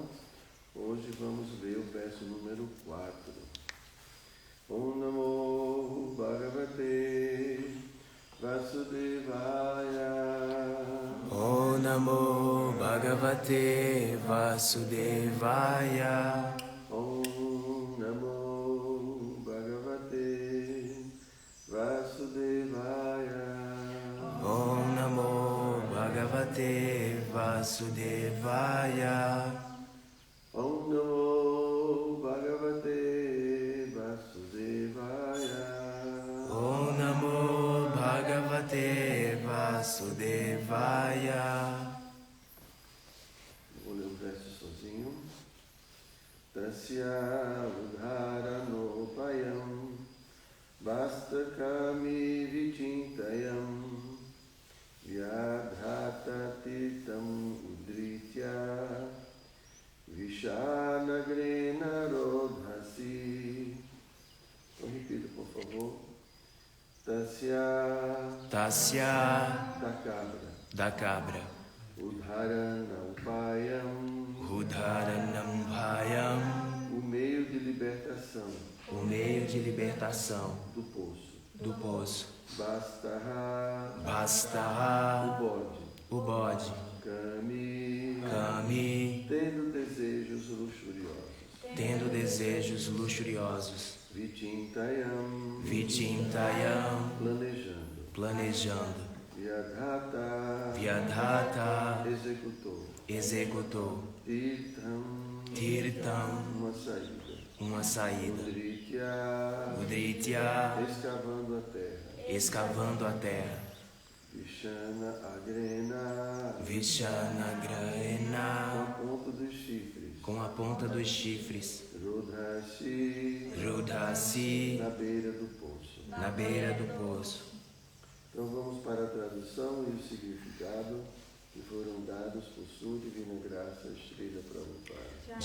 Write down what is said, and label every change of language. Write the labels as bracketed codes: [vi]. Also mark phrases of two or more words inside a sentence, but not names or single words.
[pt] Hoje vamos ver o verso número 4. [sa] ॐ नमो भगवते वासुदेवाय. ॐ नमो भगवते वासुदेवाय. ॐ नमो भगवते वासुदेवाय. ॐ नमो भगवते वासुदेवाय. ॐ नमो भगवते वासुदेवाय. ॐ नमो भगवते वासुदेवाय. [pt] Vou ler o verso sozinho. [sa] तस्य उद्धरणोपायं बस्तःकामी विचिन्तयन् व्यधात्तीर्थम् उद्धृत्य विषाणाग्रेण रोधसि. [pt] Então repita, por favor. [sa] Tasya Tasya [pt] da cabra. Udharanopayam, [sa] उद्धरण उपायम्. [pt] o meio de libertação O meio de libertação do poço. do poço. [sa] Bastaha, Bastaha, [pt] o o bode. [sa] Kami, Kami, [pt] tendo desejos luxuriosos. tendo desejos luxuriosos. [sa] Vichintayam, Vichintayam, [pt] planejando. planejando. [sa] Vyadhata, Vyadhata, [pt] executou. executou. [sa] Tirtam, Tirtam, [pt] uma saída. [sa] Udritya, Udritya, Udritya, [pt] escavando a terra. escavando a terra. [sa] विषाण अग्रेण, Vishanagrahena, [pt] com a ponta ponta dos chifres. Com a ponta dos chifres. [sa] Rudrasi. Rudrasi. [pt] Na beira do poço. Na beira do poço. Então vamos para a tradução e o significado que foram dados por sua divina graça, Srila Prabhupada.